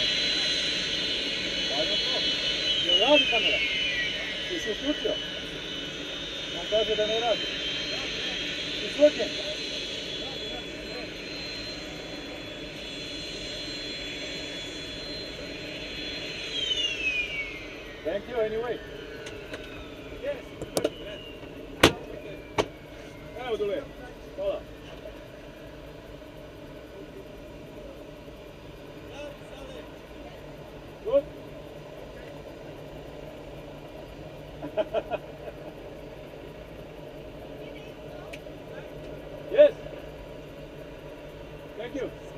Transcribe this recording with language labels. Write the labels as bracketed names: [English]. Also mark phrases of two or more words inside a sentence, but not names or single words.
[English] I don't know. [Serbian] Je radi kamera? Ti si uključio? On kaže da ne radi. Izvodnjen. [English] Thank you anyway. Yes. [Serbian] Evo dole. Hvala. [English] Good? Yes. Thank you.